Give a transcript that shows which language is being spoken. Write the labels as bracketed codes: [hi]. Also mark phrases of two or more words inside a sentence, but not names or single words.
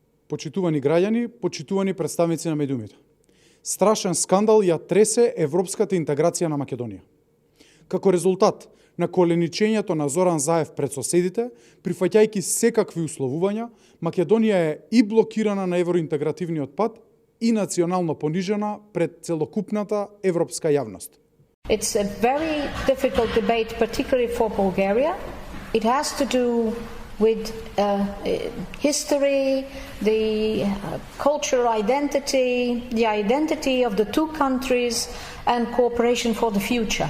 [mk] Почитувани граѓани, почитувани представници на медиумите. Страшен скандал ја тресе европската интеграција на Македонија. Како резултат на коленичењето на Зоран Заев пред соседите, прифаќајќи секакви условувања, Македонија е и блокирана на евроинтегративниот пат и национално понижена пред целокупната европска јавност. [en] It's a very difficult debate, particularly for Bulgaria. It has to do with history, the cultural identity, the identity of the two countries, and cooperation for the future.